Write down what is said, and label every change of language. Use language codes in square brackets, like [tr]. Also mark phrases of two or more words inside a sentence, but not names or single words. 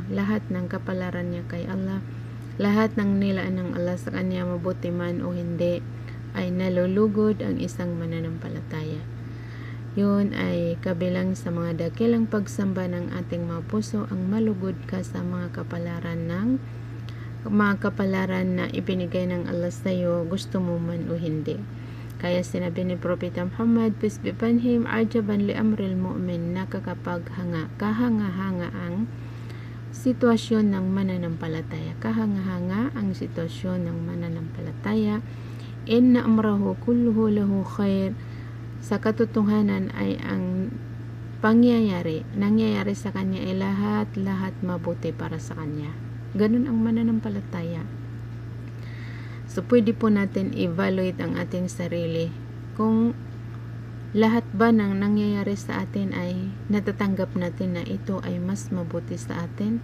[tl] Lahat ng kapalaran niya kay Allah, lahat ng nilaan ng Allah sa kanya, mabuti man o hindi, ay nalulugod ang isang mananampalataya. Yun ay kabilang sa mga dakilang pagsamba ng ating mga puso, ang malugod ka sa mga kapalaran na ibinigay ng Allah sa iyo, gusto mo man o hindi. Kaya sinabi ni Propeta Muhammad, [en] peace be upon him, [ar] عجبا لأمر المؤمن, nakakapaghanga, [tl] kahanga-hanga ang sitwasyon ng mananampalataya. Kahanga-hanga ang sitwasyon ng mananampalataya. [ar] إن أمره كله له خير. [tl] Sa katotohanan ay ang nangyayari sa kanya ay lahat mabuti para sa kanya. Ganun ang mananampalataya. So, pwede po natin evaluate ang ating sarili. Kung lahat ba ng nangyayari sa atin ay natatanggap natin na ito ay mas mabuti sa atin.